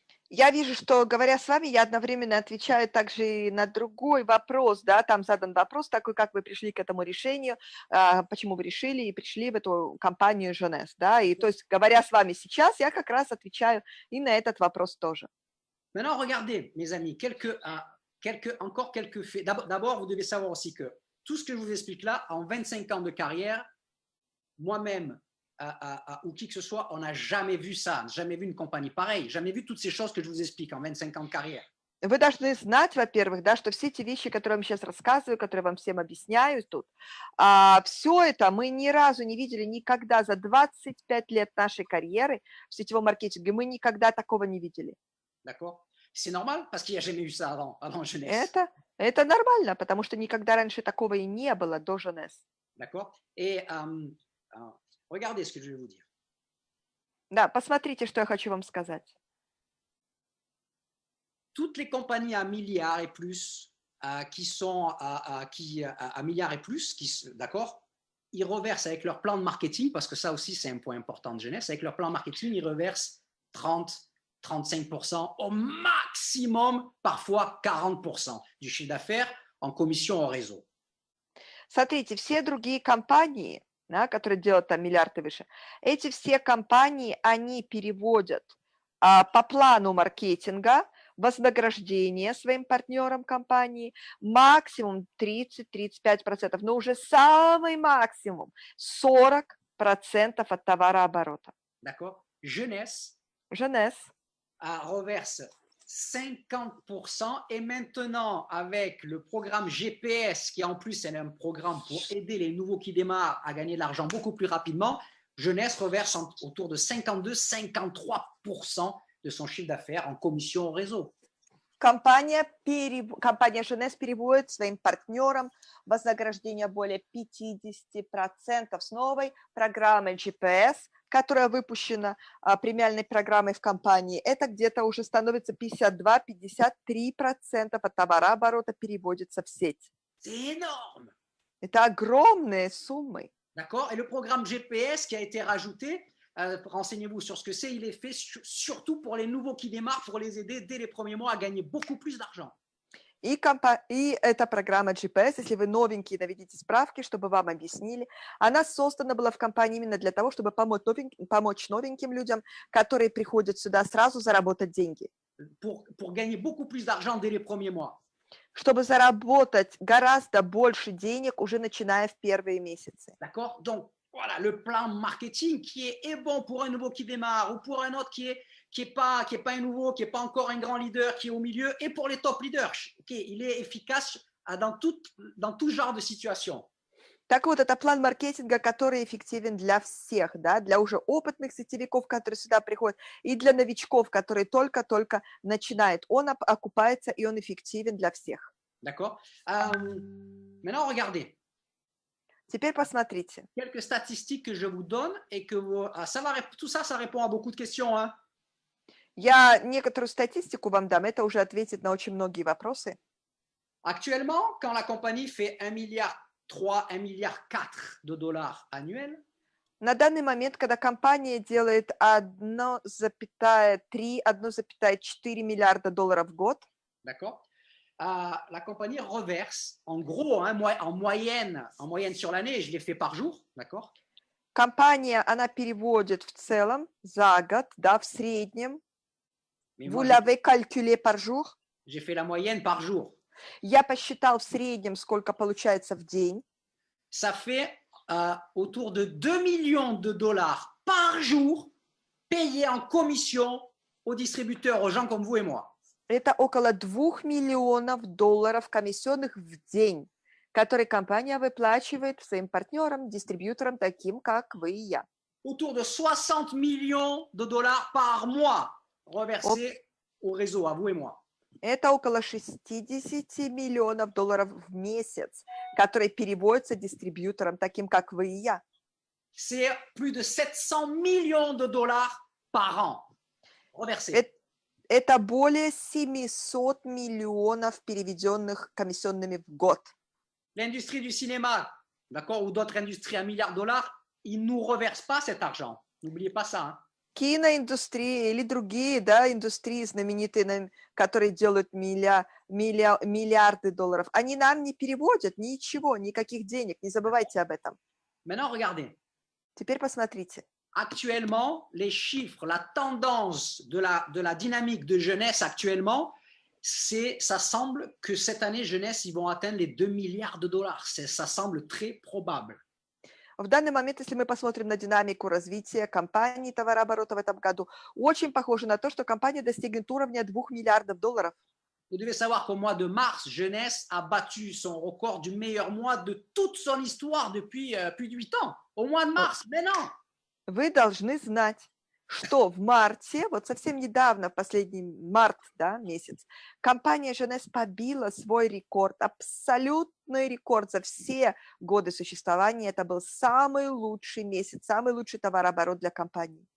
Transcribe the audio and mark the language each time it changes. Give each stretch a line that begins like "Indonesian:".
Russian: Я вижу, что, говоря с вами, я одновременно отвечаю также и на другой вопрос, да, там задан вопрос такой, как вы пришли к этому решению, почему вы решили и пришли в эту компанию Jeunesse, да, и то есть, говоря с вами сейчас, я как раз отвечаю и на этот вопрос тоже.
French: Maintenant, regardez, mes amis, encore quelques faits. D'abord, vous devez savoir aussi que tout ce que je vous explique là, en 25 ans de carrière, moi-même ou qui que ce soit, on n'a jamais vu ça, jamais vu une compagnie pareille, jamais vu toutes ces choses que je vous explique en 25 ans de carrière.
Russian: Вы должны знать, во-первых, да, что все эти вещи, которые я вам сейчас рассказываю, которые вам всем объясняю тут, все это мы ни разу не видели никогда за 25 лет нашей карьеры в сетевом маркетинге, мы никогда такого не видели.
French: D'accord? C'est normal parce qu'il n'y a jamais eu ça avant Jeunesse.
Russian: Это нормально, потому что никогда раньше такого и не было до Jeunesse.
French: D'accord? Et regardez ce que je vais vous dire.
Russian: Да, посмотрите, что я хочу вам сказать.
French: Toutes les compagnies à milliards et plus qui sont à milliards et plus, d'accord, ils reversent avec leur plan de marketing, parce que ça aussi c'est un point important de Jeunesse, avec leur plan marketing, ils reversent 30-35%, au maximum, parfois 40% du chiffre d'affaires en commission au réseau.
Russian: Смотрите, все другие компании, да, которые делают там миллиарды выше, эти все компании, они переводят по плану маркетинга вознаграждение своим партнерам компании максимум 30-35%, но уже самый максимум 40% от товарооборота.
French: D'accord? Jeunesse reverse 50% et maintenant avec le programme GPS qui en plus est un programme pour aider les nouveaux qui démarrent à gagner de l'argent beaucoup plus rapidement, Jeunesse reverse autour de 52-53% de son chiffre d'affaires en commission au réseau.
Russian: Компания Jeunesse переводит своим партнерам вознаграждение более 50% с новой программой GPS, которая выпущена премиальной программой в компании. Это где-то уже становится 52-53% от товарооборота переводится в сеть.
French: C'est énorme!
Russian: Это огромные суммы.
French: D'accord? Et le programme GPS qui a été rajouté, renseignez-vous sur ce que c'est, il est fait surtout pour les nouveaux qui démarrent, pour les aider dès les premiers mois à gagner beaucoup plus d'argent.
Russian: И эта программа GPS, если вы новенькие, наведите справки, чтобы вам объяснили, она создана была в компании именно для того, чтобы помочь новеньким людям, которые приходят сюда сразу заработать деньги.
French: Pour gagner beaucoup plus d'argent dès les premiers mois.
Russian: Чтобы заработать гораздо больше денег, уже начиная в первые месяцы.
French: D'accord? Donc, voilà, le plan marketing qui est bon pour un nouveau qui démarre ou pour un autre qui est pas un nouveau, qui n'est pas encore un grand leader, qui est au milieu, et pour les top leaders. Il est efficace dans tout genre de situation.
Russian: Так вот, это план маркетинга, который эффективен для всех, да, для уже опытных сетевиков, которые сюда приходят, и для новичков, которые только-только начинают. Он окупается, и он эффективен для всех.
French: D'accord? Maintenant, regardez.
Russian: Теперь посмотрите.
French: Quelques statistiques que je vous donne et que tout ça, ça répond à beaucoup de questions. Hein?
Russian: Я некоторую статистику вам дам, это уже ответит на очень многие вопросы.
French: Actuellement, quand la compagnie fait 1,3 milliard, 1,4 milliard de dollars annuels,
Russian: на данный момент, когда компания делает 1,3-1,4 миллиарда долларов в год,
French: d'accord, la compagnie reverse, en gros, hein, en moyenne sur l'année, je l'ai fait par jour, d'accord?
Russian: Компания, она переводит в целом за год, да, в среднем.
French: Vous l'avez calculé par jour? J'ai fait la moyenne par jour.
Russian: Я посчитал в среднем, сколько получается в день.
French: Ça fait autour de 2 millions de dollars par jour payés en commission aux distributeurs, aux gens comme vous et moi.
Russian: Это около 2 миллионов долларов комиссионных в день, которые компания выплачивает своим партнерам, дистрибьюторам, таким как вы и я.
French: Autour de 60 millions de dollars par mois reversés au réseau, à vous et moi.
Russian: Это около 60 миллионов долларов в месяц, которые переводятся дистрибьюторам, таким как вы и я.
French: C'est plus de 700 millions de dollars par an reversés.
Russian: Это более 700 миллионов, переведенных комиссионными в год.
French: L'industrie du cinéma, d'accord, ou d'autres industries à $1 milliard, ils ne nous reversent pas cet argent. N'oubliez pas ça. Hein.
Russian: киноиндустрия или другие, да, индустрии знаменитые, которые делают миллиарды долларов, они нам не переводят ничего, никаких денег, не забывайте об этом.
French: Maintenant, regardez.
Russian: Теперь посмотрите.
French: Actuellement, les chiffres, la tendance de la dynamique de jeunesse actuellement, ça semble que cette année, jeunesse, ils vont atteindre les 2 milliards de dollars. Ça semble très probable.
Russian: В данный момент, если мы посмотрим на динамику развития компании товарооборота в этом году, очень похоже на то, что компания достигнет уровня 2 миллиардов долларов.
French: Vous devez savoir qu'au mois de mars, Jeunesse a battu son record du meilleur mois de toute son histoire depuis plus de 8 ans. Au mois de mars, mais non.
Russian: Вы должны знать, что в марте, вот совсем недавно, в последний март, да, месяц, компания Jeunesse побила свой рекорд, абсолютный рекорд за все годы существования. Это был самый лучший месяц, самый лучший товарооборот для компании.